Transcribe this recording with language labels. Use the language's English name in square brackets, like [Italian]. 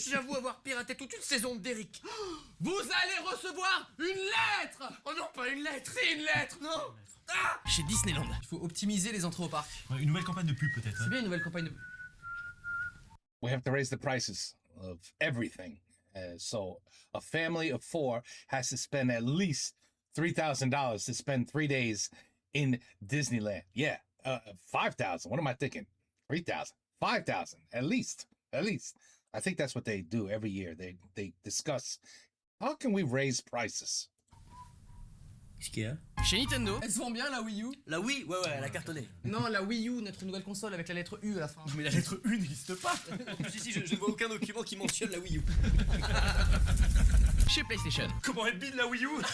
[French] J'avoue avoir piraté toute une saison d'Eric. Vous allez recevoir une lettre. Oh non, pas une lettre. C'est une lettre. Non. Chez Disneyland. Il faut optimiser les entrées au parc. Ouais, une nouvelle campagne de pub peut-être. C'est bien une nouvelle campagne de... [English] We have to raise the prices of everything. So a family of 4 has to spend at least $3,000 to spend 3 days in Disneyland. Yeah, 5,000. What am I thinking? 3,000, 5,000 at least. At least. I think that's what they do every year. They discuss How can we raise prices? [French] Qu'est-ce qu'il y a? Chez Nintendo, elle se vend bien la Wii U. La Wii, ouais, elle a cartonné. Non, la Wii U, notre nouvelle console avec la lettre U à la fin. Mais la lettre U n'existe pas. si, je ne vois aucun document qui mentionne la Wii U. Chez PlayStation. Comment elle bide la Wii U?